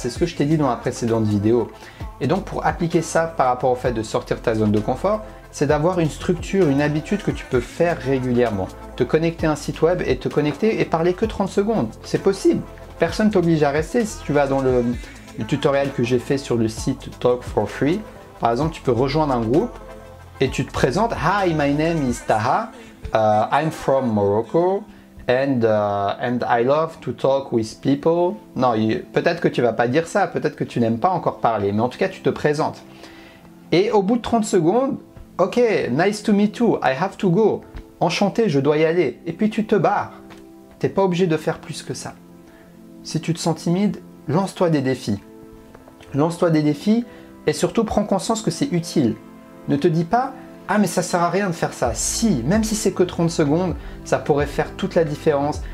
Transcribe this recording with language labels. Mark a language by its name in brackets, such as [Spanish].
[French] C'est ce que je t'ai dit dans la précédente vidéo. Et donc, pour appliquer ça par rapport au fait de sortir de ta zone de confort, c'est d'avoir une structure, une habitude que tu peux faire régulièrement. Te connecter à un site web et te connecter et parler que 30 secondes. C'est possible. Personne ne t'oblige à rester. Si tu vas dans le tutoriel que j'ai fait sur le site Talk for Free, par exemple, tu peux rejoindre un groupe et tu te présentes. [English] Hi, my name is Taha. I'm from Morocco and I love to talk with people. [French] Non, peut-être que tu vas pas dire ça. Peut-être que tu n'aimes pas encore parler. Mais en tout cas, tu te présentes. Et au bout de 30 secondes, [English] ok, nice to meet you, I have to go. [French] Enchanté, je dois y aller. Et puis tu te barres. Tu n'es pas obligé de faire plus que ça. Si tu te sens timide, lance-toi des défis. Lance-toi des défis et surtout prends conscience que c'est utile. Ne te dis pas « Ah mais ça sert à rien de faire ça ». Si, même si c'est que 30 secondes, ça pourrait faire toute la différence.